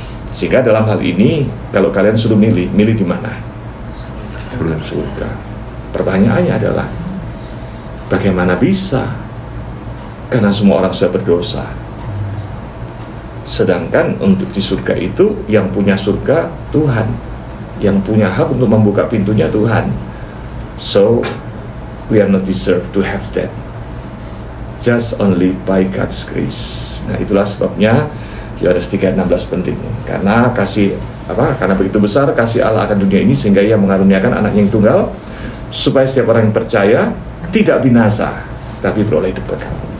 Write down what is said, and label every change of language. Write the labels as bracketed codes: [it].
[id] Sehingga dalam hal ini, kalau kalian suruh milih di mana? Surga. Pertanyaannya adalah, bagaimana bisa? Karena semua orang sudah berdosa. Sedangkan untuk di surga itu yang punya surga Tuhan, yang punya hak untuk membuka pintunya Tuhan. [en] So we are not deserve to have that, just only by God's grace. [id] Nah, itulah sebabnya Yohanes 3:16 penting, karena karena begitu besar kasih Allah akan dunia ini sehingga Ia mengaruniakan anaknya yang tunggal, supaya setiap orang yang percaya tidak binasa tapi beroleh hidup kekal.